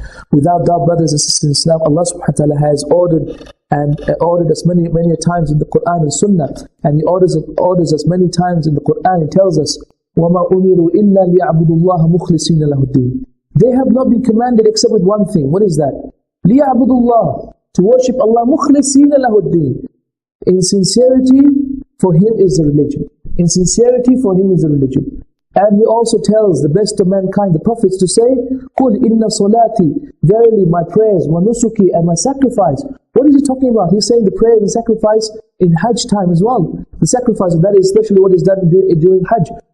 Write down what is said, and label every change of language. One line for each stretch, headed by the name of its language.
English: Without doubt, brothers and sisters in Islam, Allah subhanahu wa ta'ala has ordered us many times in the Quran and Sunnah, and He orders us many times in the Quran. He tells us,
Arabic: وَمَا أُمِرُوا إِلَّا لِيَعْبُدُوا اللَّهَ مُخْلِصِينَ لَهُ الدِّينَ.
English: They have not been commanded except with one thing. What is that?
Arabic: لِيَعْبُدُوا اللَّهَ,
English: to worship Allah,
Arabic: مُخْلِصِينَ لَهُ الدِّينَ.
English: In sincerity, for Him is the religion. In sincerity, for Him is the religion. And He also tells the best of mankind, the prophets, to say, قُلْ إِنَّ صَلَاتِي, verily my prayers, وَنُسُكِي, and my sacrifice. What is He talking about? He's saying the prayer and sacrifice in Hajj time as well. The sacrifice, that is especially what is done during Hajj.